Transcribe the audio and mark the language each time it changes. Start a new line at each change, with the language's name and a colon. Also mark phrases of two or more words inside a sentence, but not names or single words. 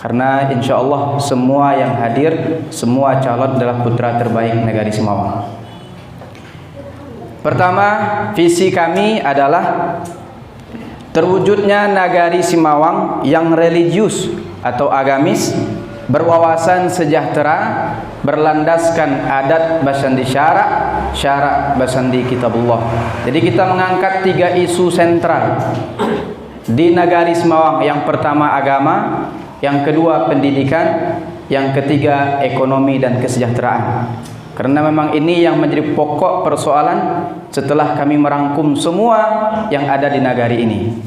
Indonesian: Karena
Arabic: insya Allah
Indonesian: semua yang hadir, semua calon adalah putra terbaik negari Semawang. Pertama, visi kami adalah terwujudnya nagari Semawang yang religius atau agamis, berwawasan sejahtera, berlandaskan
Minangkabau: adat basandi syarak, syarak basandi kitabullah.
Indonesian: Jadi kita mengangkat 3 isu sentral di nagari Semawang. Yang pertama agama, yang kedua pendidikan, yang ketiga ekonomi dan kesejahteraan. Karena memang ini yang menjadi pokok persoalan setelah kami merangkum semua yang ada di nagari ini.